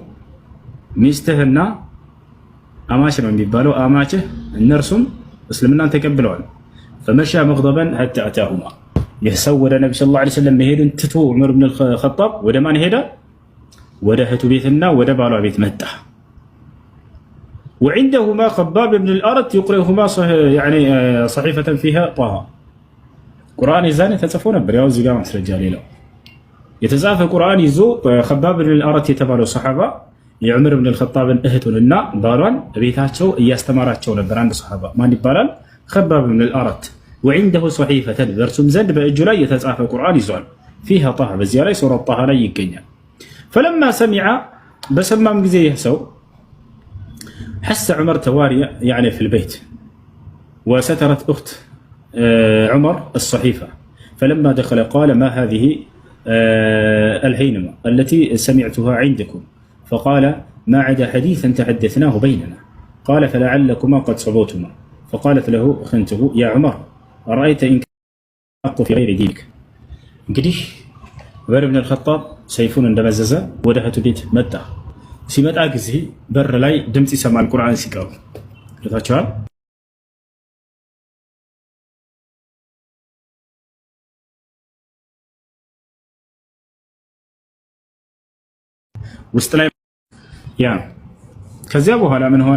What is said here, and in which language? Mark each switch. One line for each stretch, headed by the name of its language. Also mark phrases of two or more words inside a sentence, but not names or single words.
Amharic: ሚስትህና አማች ነው የሚባለው አማችህ እነርሱም እስልምናን ተቀብለዋል።
Arabic: فمشى مغضبا حتى أتاهما.
Amharic: የሰው ወደ ነብዩ ሰለላሁ ዐለይሂ ወሰለም መሄድን ትቶ ዑመር ብን الخطاب ወደ ማን ሄደ? ወደ እህቱ ቤትና ወደ ባሏ ቤት መጣ።
Arabic: وعندهما خباب بن الأرت يقرئهما يعني صحيفة فيها طه.
Amharic: ቁርአን ይዛኔ ተጽፎ ነበር። ያው እዚህ ጋር ማስረጃ ሌላው የተጻፈ ቁርአን ይዞ خباب بن الأرت የተባለው ሰሃባ የዑመር ብን الخطابን እህቱንና ባሏን ቤታቸው እያስተማራቸው ነበር። አንድ ሰሃባ ማን ይባላል?
Arabic: خباب بن الأرت. وعنده صحيفة
Amharic: በእርሱም ዘንድ በእጁ ላይ የተጻፈ ቁርአን ይዟል።
Arabic: فيها طه
Amharic: በዚያ ላይ ሱረة طه ላይ ይገኛል።
Arabic: فلما سمع
Amharic: በሰማም ጊዜ ይህ ሰው
Arabic: حس عمر تواري يعني في البيت وسترت أخت عمر الصحيفة. فلما دخل قال ما هذه الهينمة التي سمعتها عندكم؟ فقال ما عدا حديثا تحدثناه بيننا. قال فلعلكما قد صبوتما. فقالت له خنته يا عمر أرأيت إن كان في غير دينك.
Amharic: እንግዲህ ዑመር ብን الخطاب ሰይፉን እንደመዘዘ ወደ እህቱ ቤት መጣ። ሲመጣ ጊዜ በር ላይ ድምጽ ይሰማል ቁርአን ሲቀሩ ልታቸዋል። ውስጥ ላይ ያ ከዚያ በኋላ ምን ሆነ?